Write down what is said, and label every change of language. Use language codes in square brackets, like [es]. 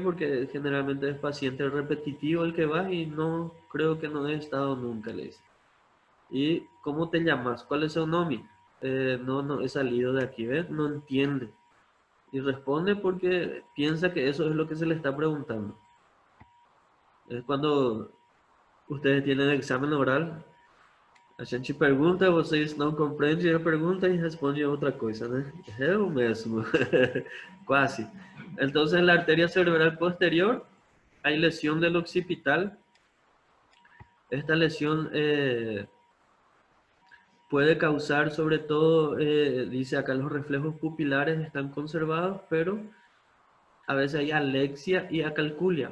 [es] Porque generalmente es paciente repetitivo el que va, y no creo que no he estado nunca, le dice. ¿Y cómo te llamas? ¿Cuál es su nombre? No he salido de aquí, ¿ves? No entiende. Y responde porque piensa que eso es lo que se le está preguntando. Es cuando ustedes tienen examen oral, [pt] a gente pergunta, vocês não compreendem a pergunta [es] y responde otra cosa, ¿no? Es lo mismo, casi. Entonces, en la arteria cerebral posterior hay lesión del occipital. Esta lesión puede causar, sobre todo, dice acá, los reflejos pupilares están conservados, pero a veces hay alexia y acalculia.